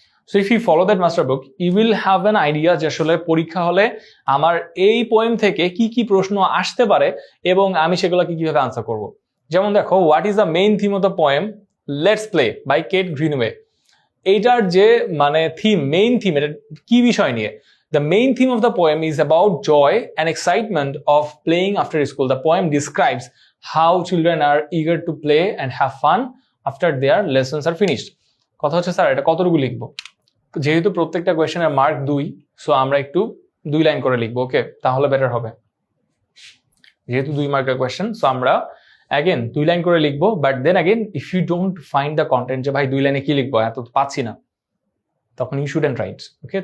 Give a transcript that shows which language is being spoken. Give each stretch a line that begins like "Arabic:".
English: so if you follow that master book you will have an idea
Bangla: যে আসলে পরীক্ষা হলে আমার এই পোয়েম থেকে কি কি প্রশ্ন আসতে পারে এবং আমি সেগুলোকে কিভাবে আনসার করব। যেমন দেখো,
English: What is the main theme of the poem let's play by Kate Greenway.
Bangla: এইটার যে মানে থিম, মেইন থিম, এটা কি বিষয় নিয়ে?
English: The main theme of the poem is about joy and excitement of playing after school. The poem describes how children are eager to play and have fun after their lessons are finished.
Bangla: কথা হচ্ছে sir এটা কতটুকু লিখবো? যেহেতু প্রত্যেকটা কোয়েশ্চেনের mark 2, so আমরা একটু 2 line করে লিখবো, ওকে? তাহলে বেটার হবে। যেহেতু 2 মার্কের কোয়েশ্চেন, সো আমরা অ্যাগেন 2 লাইন করে লিখবো।
English: but then again if you don't find the content,
Bangla: যে ভাই 2 লাইনে কি লিখবো, এত পাচ্ছি না, তখন
English: You shouldn't right, okay?